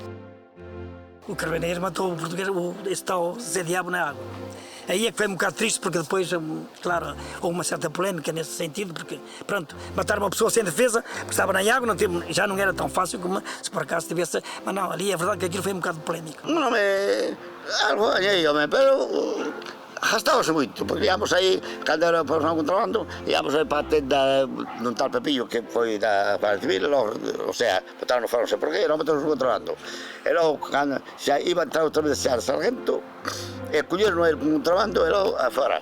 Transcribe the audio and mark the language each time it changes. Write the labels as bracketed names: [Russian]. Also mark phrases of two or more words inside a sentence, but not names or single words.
[Portuguese] O carabineiro matou o português, esse tal Zé Diabo na água. Aí é que foi um bocado triste, porque depois, claro, houve uma certa polémica nesse sentido, porque, pronto, matar uma pessoa sem defesa, porque estava na água, já não era tão fácil como se por acaso tivesse. Mas não, ali é verdade que aquilo foi um bocado polémico. [Galician] Non me... algo gañei, home, pero gastábase moito, porque íamos aí, cando era por non contrabando, íamos aí para a tenda dun tal Pepillo que foi da Guardia Civil, [Spanish] o sea, [Galician] botaron no faro, non sei por qué, non metemos no contrabando. E logo, cando xa iba a entrar outra vez xa de sargento, e colleron el contrabando e logo afora.